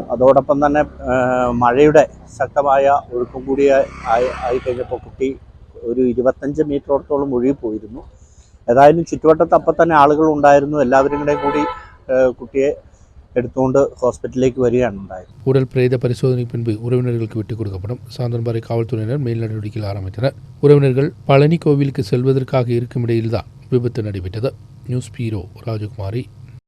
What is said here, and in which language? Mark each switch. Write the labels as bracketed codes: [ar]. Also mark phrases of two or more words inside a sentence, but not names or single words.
[ml] അതോടൊപ്പം തന്നെ മഴയുടെ ശക്തമായ ഒഴുക്കും കൂടി ആയി കഴിഞ്ഞപ്പോൾ കുട്ടി ഒരു 25 മീറ്ററോളത്തോളം ഒഴുകിപ്പോയിരുന്നു. ഏതായാലും ചുറ്റുവട്ടത്ത് അപ്പം തന്നെ ആളുകൾ ഉണ്ടായിരുന്നു. എല്ലാവരും കൂടി കുട്ടിയെ എടുത്തുകൊണ്ട് ഹോസ്പിറ്റലിലേക്ക് വരികയാണ് ഉണ്ടായത്. [ta] உடல் பிரேத பரிசோதனைக்கு பின்பு உறவினர்களுக்கு விட்டுக் கொடுக்கப்படும். சாந்தன்பாறை காவல்துறையினர் மேல் நடவடிக்கைகள் ஆரம்பித்தனர். உறவினர்கள் பழனி கோவிலுக்கு செல்வதற்காக இருக்கும் இடையில்தான் விபத்து நடைபெற்றது. [en] News Bureau [ta] ராஜகுமாரி.